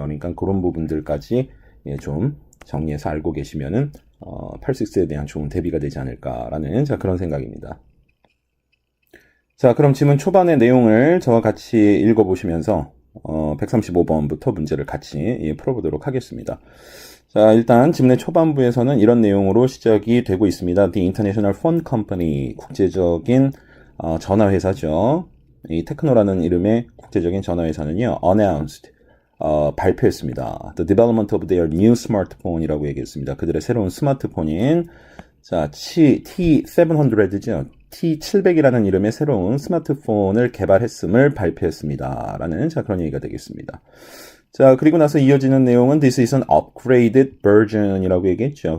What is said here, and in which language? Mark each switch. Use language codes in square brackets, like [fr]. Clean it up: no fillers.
[ko] 그러니까 그런 부분들까지 좀 정리해서 알고 계시면은 86에 대한 좋은 대비가 되지 않을까라는 그런 생각입니다. 자, 그럼 지문 초반의 내용을 저와 같이 읽어보시면서 135번부터 문제를 같이 풀어보도록 하겠습니다. 자, 일단 지문의 초반부에서는 이런 내용으로 시작이 되고 있습니다. [en] The International Phone Company, [ko] 국제적인 전화회사죠. 이 테크노라는 이름의 국제적인 전화회사는요, announced, 발표했습니다. [en] The development of their new smartphone [ko] 이라고 얘기했습니다. 그들의 새로운 스마트폰인 T700죠. T700이라는 이름의 새로운 스마트폰을 개발했음을 발표했습니다. 라는 그런 얘기가 되겠습니다. 자, 그리고 나서 이어지는 내용은 [en] This is an upgraded version [ko] 이라고 얘기했죠.